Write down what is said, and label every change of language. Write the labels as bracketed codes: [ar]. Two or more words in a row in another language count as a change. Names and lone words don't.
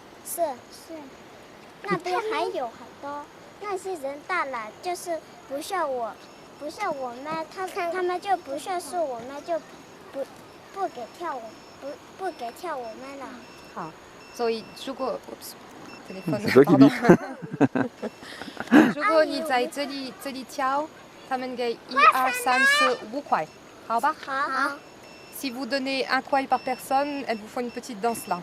[zh] 是，那边还有很多那些人大了，就是不像我们，他们就不像是我们，就不给跳舞，不给跳我们了。好，所以如果如果你在这里跳，他们给1、2、3、4、5块，好吧？好。 [fr] Si vous donnez 1 块 par personne, elles vous font une petite danse là.